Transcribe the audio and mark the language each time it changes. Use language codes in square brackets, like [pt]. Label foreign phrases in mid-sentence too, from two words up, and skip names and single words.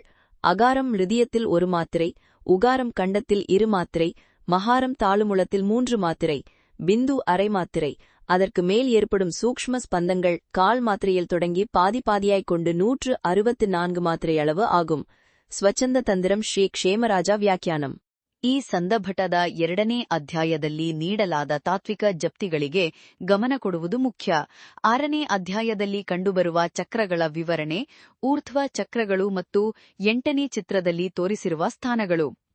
[ta] அகாரம் ஹிருதயத்தில் 1 மாத்திரை, உகாரம் கண்டத்தில் 2 மாத்திரை, மகாரம் தாளுமுளத்தில் 3 மாத்திரை, பிந்து அரை மாத்திரை. அதற்கு மேல் ஏற்படும் சூக்ஷ்ம ஸ்பந்தங்கள் கால் மாத்திரையில் தொடங்கி பாதியாய்க் கொண்டு 164 மாத்திரை அளவு ஆகும். [kn] ಸ್ವಚ್ಛಂದ ತಂದಿರಂ. ಶ್ರೀ ಕ್ಷೇಮರಾಜ ವ್ಯಾಖ್ಯಾನಂ. ಈ ಸಂದರ್ಭದ 2ನೇ ಅಧ್ಯಾಯದಲ್ಲಿ ನೀಡಲಾದ ತಾತ್ವಿಕ ಜಪ್ತಿಗಳಿಗೆ ಗಮನ ಕೊಡುವುದು ಮುಖ್ಯ. 6ನೇ ಅಧ್ಯಾಯದಲ್ಲಿ ಕಂಡುಬರುವ ಚಕ್ರಗಳ ವಿವರಣೆ, ಊರ್ಧ್ವ ಚಕ್ರಗಳು ಮತ್ತು 8ನೇ ಚಿತ್ರದಲ್ಲಿ ತೋರಿಸಿರುವ ಸ್ಥಾನಗಳು.